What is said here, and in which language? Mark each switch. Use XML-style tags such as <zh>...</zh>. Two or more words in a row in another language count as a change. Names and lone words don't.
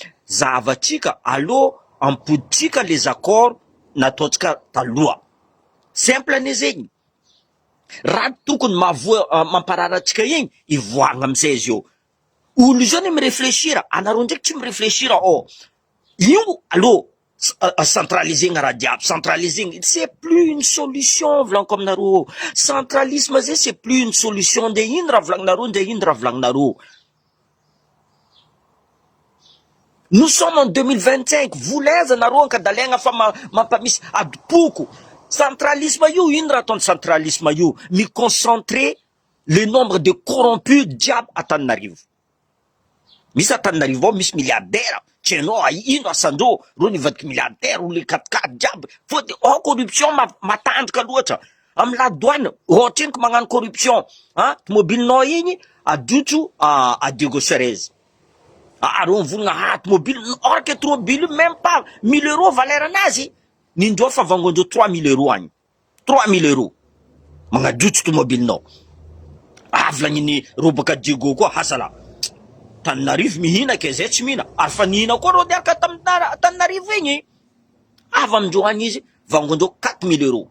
<mg>Zavatsika, allô, ampoditsika</mg> <fr>les accords</fr> <mg>nataotsika taloha. simple ane zegny. Raha tokony mampararatsika igny, ivoagna amizay izy io. Olo zao ne miréfléchir, anareo ndraiky tsy miréfléchir, io, allô, centralisegna raha diable, centralisegna,</mg> <fr>c'est plus une solution,</fr> <mg>volaniko aminareo. Centralisme zay,</mg> <fr>c'est plus une solution,</fr> <mg>de ino raha volagninareo, de ino raha volagninareo.</mg> <fr>Nous sommes en 2025,</fr> <mg>volaiza nareo ankadalaigna fa mampamisy adipoko. Centralisme io, ino raha ataony centralisme io?</mg> <fr>Mi concentrer le nombre de corrompus diable Antananarivo.</fr> <mg>Misy Antananarivo, misy milliardaire, tsy hainao ino asandreo, reo nivadiky milliardaire, olo le 4x4 diable. Fôty corruption matanjaka loatra. Amy</mg> <fr>la douane,</fr> <mg>ohatra eniko magnano corruption, tomobilinao igny adotso à Diego Serez. Reo mivolagna</mg> <fr>automobile, or que automobile même pas 1000 euros valeur anazy.</fr> <mg>Nindreo fa vangondreo 3000 euros agny.</mg> <fr>3000 euros.</fr> <mg>Magnadotso automobilinao. Volagniny robaka Diego koa hasala. Tananarivo mihina ke zay tsy mihina. Ary fa nihina koa reo diaraka Tananarivo igny. Avy amindreo agny izy, vangondreo 4000 euros.</mg>